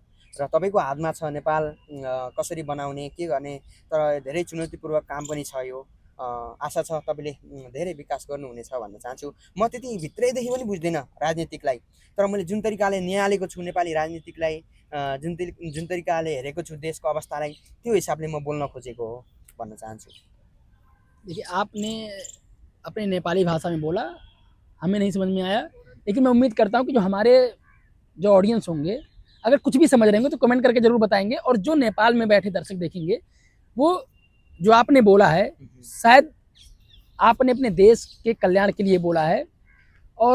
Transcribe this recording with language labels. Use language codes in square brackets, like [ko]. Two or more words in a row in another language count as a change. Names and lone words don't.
[ne] र तपाईँको हातमा छ नेपाल कसरी बनाउने, के गर्ने, तर धेरै चुनौतीपूर्वक काम पनि छ यो। आशा छ तपाईँले धेरै विकास गर्नुहुनेछ भन्न चाहन्छु। म त्यति भित्रैदेखि पनि बुझ्दिनँ राजनीतिकलाई, तर मैले जुन तरिकाले निहालेको छु नेपाली राजनीतिकलाई, जुन तरिकाले हेरेको छु देशको अवस्थालाई, त्यो हिसाबले म बोल्न खोजेको हो भन्न चाहन्छु। [hi] देखिए, आपने अपने नेपाली भाषा में बोला, हमें नहीं समझ में आया, लेकिन मैं उम्मीद करता हूँ कि जो हमारे जो ऑडियंस होंगे अगर कुछ भी समझ रहे होंगे तो कमेंट करके ज़रूर बताएंगे, और जो नेपाल में बैठे दर्शक देखेंगे वो जो आपने बोला है शायद आपने अपने देश के कल्याण के लिए बोला है।